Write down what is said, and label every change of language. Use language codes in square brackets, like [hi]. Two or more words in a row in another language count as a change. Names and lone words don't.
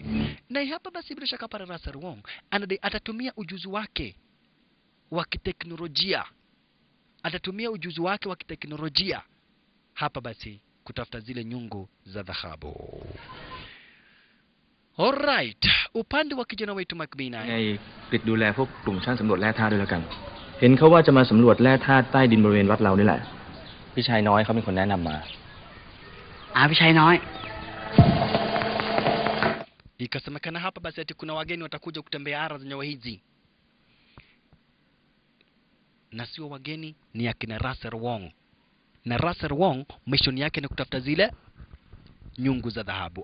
[sw] Na hapa basi bila shaka para Russell Wong atatumia ujuzi wake wa kiteknolojia. Atatumia ujuzi wake wa kiteknolojia hapa basi kutafuta zile nyungu za dhahabu. Alright, upande wa kijana wetu McBean [th] ไงปิดดูแลพวกกลุ่มช่างสำรวจแร่ธาตุด้วยแล้วกันเห็นเขาว่าจะมาสำรวจแร่ธาตุใต้ดินบริเวณวัดเรานี่แหละพี่ชายน้อยเขาเป็นคนแนะนำมา พี่ชายน้อย [sw] Ikasemekana hapa basi ati kuna wageni watakuja kutembea ardhi zenye hizi. Na sio wageni, ni akina Russell Wong. Na Russell Wong mission yake ni kutafuta zile nyungu za dhahabu.